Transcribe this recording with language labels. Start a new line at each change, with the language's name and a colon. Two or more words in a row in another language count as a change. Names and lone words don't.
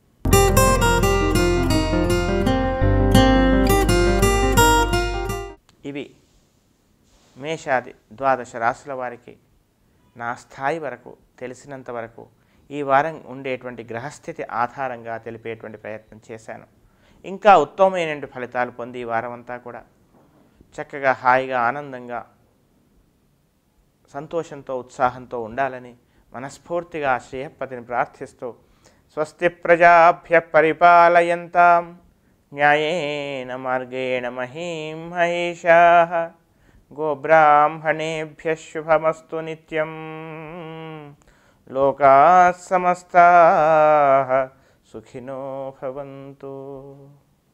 Telugu: ఇవి మేషాది ద్వాదశ రాశుల వారికి నా స్థాయి వరకు తెలిసినంత వరకు ఈ వారం ఉండేటువంటి గ్రహస్థితి ఆధారంగా తెలిపేటువంటి ప్రయత్నం చేశాను. ఇంకా ఉత్తమమైన ఫలితాలు పొంది ఈ వారం అంతా కూడా చక్కగా హాయిగా ఆనందంగా సంతోషంతో ఉత్సాహంతో ఉండాలని మనస్ఫూర్తిగా శ్రేయపతిని ప్రార్థిస్తూ
Sanskrit: स्वस्ति प्रजाभ्य परिपालयंतां न्यायेन मार्गेण महीं महेषाः गोब्राह्मणेभ्यः शुभमस्तु नित्यं लोकाः समस्ताः सुखिनो भवंतु.